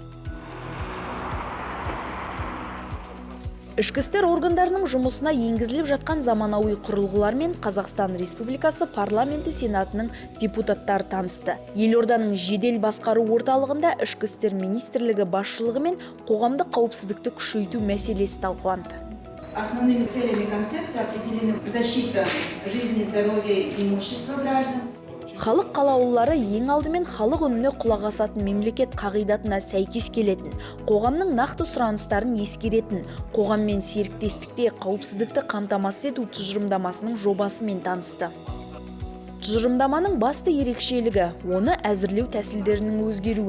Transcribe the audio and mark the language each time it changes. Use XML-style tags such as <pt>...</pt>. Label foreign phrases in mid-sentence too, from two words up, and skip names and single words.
<kk>Ішкі істер органдарының жұмысына енгізіліп жатқан заманауи құрылғылар мен Қазақстан Республикасы парламенті сенатының депутаттары танысты. Елорданың жедел басқару орталығында Ішкі істер министрлігі басшылығы мен қоғамдық қауіпсіздікті күшейту мәселесі талқыланды.</kk> <ru>Основными целями концепции определены защита жизни, здоровья и имущества граждан.</ru> <kk>Халық қалаулылары ең алдымен халық үніне құлақ асатын мемлекет қағидатына сәйкес келетін, қоғамның нақты сұраныстарын ескеретін, қоғаммен серіктестікте қауіпсіздікті қамтамасыз ету тұжырымдамасының жобасымен танысты. Тұжырымдаманың басты ерекшелігі оны әзірлеу тәсілдерінің өзгеруі.</kk>